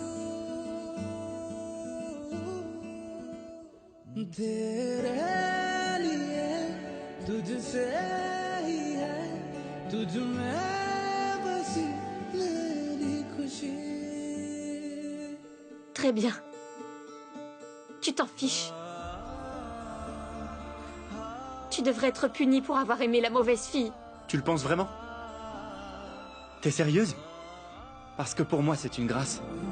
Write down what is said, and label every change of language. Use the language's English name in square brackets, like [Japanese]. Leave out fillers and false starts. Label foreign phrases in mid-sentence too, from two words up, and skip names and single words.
[Hindi] तेरे लिए तुझसे ही है तुझ में बसी मेरी खुशी. [French] Très bien. Tu t'en fiches. Tu devrais être puni pour avoir aimé la mauvaise fille. Tu le penses vraiment? T'es sérieuse? Parce que pour moi, c'est une grâce.